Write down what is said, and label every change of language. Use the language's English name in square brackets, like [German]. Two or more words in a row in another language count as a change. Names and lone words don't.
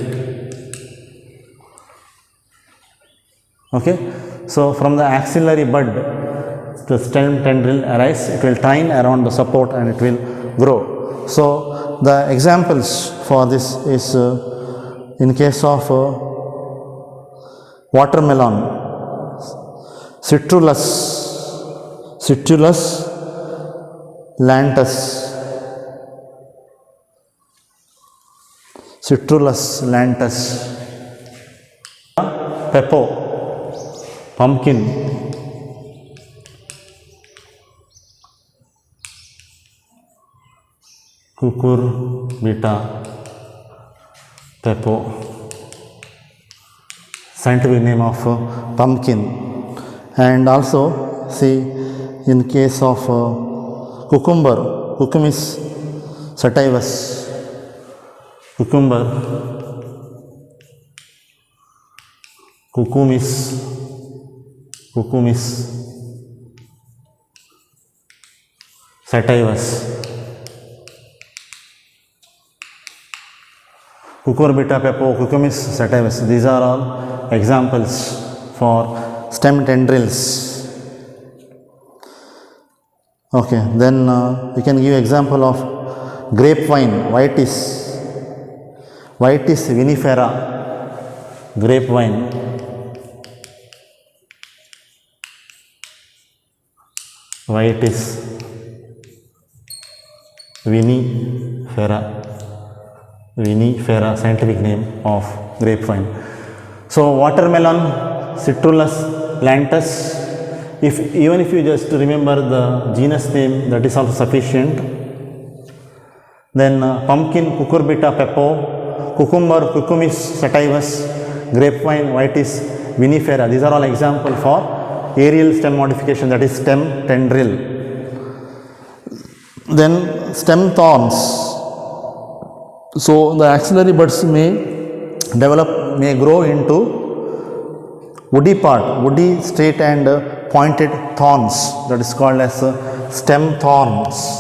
[English] Okay. So from the axillary bud, the stem tendril arises, it will twine around the support and it will grow. So the examples for this is in case of watermelon, Citrullus lantus, Citrullus lantus, pepo, pumpkin, cucurbita, pepo, scientific name of pumpkin. And also see in case of cucumber, Cucumis sativus, cucumber, Cucumis sativus, cucurbita, pepo, Cucumis sativus. These are all examples for stem tendrils. Okay, then we can give example of grapevine, Vitis vinifera, grapevine. Vitis vinifera, vinifera, scientific name of grapevine. So watermelon, Citrullus plantus. Even if you just remember the genus name, that is also sufficient. Then pumpkin, Cucurbita pepo, cucumber, Cucumis sativus, grapevine, Vitis vinifera. These are all examples for aerial stem modification, that is stem tendril. Then stem thorns. So the axillary buds may grow into woody part, woody, straight and pointed thorns, that is called as stem thorns.